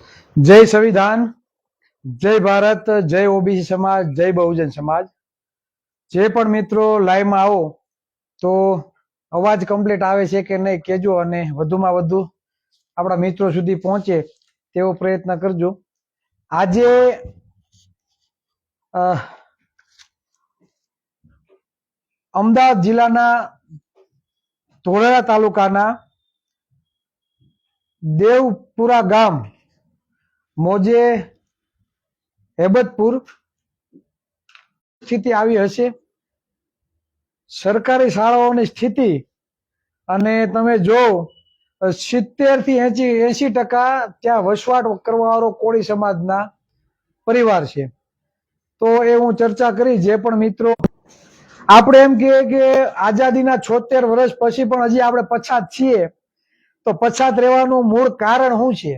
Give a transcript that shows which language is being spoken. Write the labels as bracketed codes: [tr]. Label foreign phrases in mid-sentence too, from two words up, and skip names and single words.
[hi] जय संविधान, जय भारत, जय ओबीसी समाज, जय बहुजन समाज। [gu] જે પણ મિત્રો લાઈવ માં આવો તો અવાજ કમ્પ્લીટ આવે છે કે નહીં કેજો અને વધુમાં વધુ આપડા મિત્રો સુધી પહોંચે તેવો પ્રયત્ન કરજો। આજે અમદાવાદ જિલ્લાના ધોલેરા તાલુકાના દેવપુરા ગામ મોજે હેબતપુર સ્થિતિ આવી હશે। સરકારી શાળાઓની સ્થિતિ અને તમે જો 70 થી 80% ત્યાં વસવાટ કરવાવાળો કોળી સમાજના પરિવાર છે। તો એ હું ચર્ચા કરી। જે પણ મિત્રો આપણે એમ કહીએ કે આઝાદીના 76 વર્ષ પછી પણ હજી આપણે પછાત છીએ, તો પછાત રહેવાનું મૂળ કારણ શું છે?